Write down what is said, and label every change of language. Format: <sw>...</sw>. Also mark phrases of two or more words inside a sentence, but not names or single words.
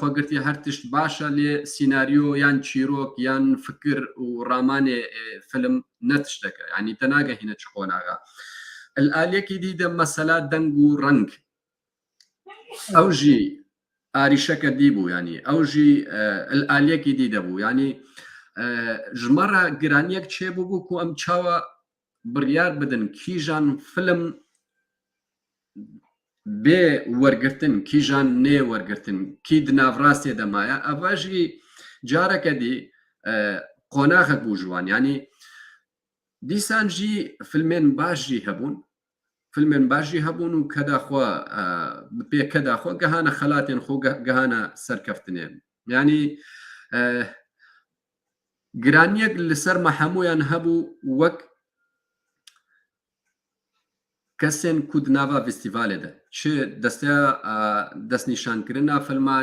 <ku>xwe girtiye her tişt baş e lê sînaryo yan çîrok yan fikir û ramanê film ne tişteke yanî te nagehîne çi qonaxa aliyekî dî de mesela deng û reng ew jî arîşeke dî bû yanî ew jî aliyekî dî de bû yanî ji me re giraniyek çêbû bû ku em çawa biryar bidin kîjan film bê wergirtin kîjan nê wergirtin kî di navrastê de maye ev jî careke dî qonaxek bû ji wan yanî دیسانجی فیلمێن باشی هەبوون فیلمێن باشی هەبوون و کەداخوا پێکەداخوا گەهانە خەلاتێن خۆ گەهانە سەرکەفتنێن ینی گرانیەک لەسەرمە هەمویان هەبوو وەک کەسێن کود ناوا فستیڤالێدا چ دەستەیە دەستنیشانکردنا فیلما</ku>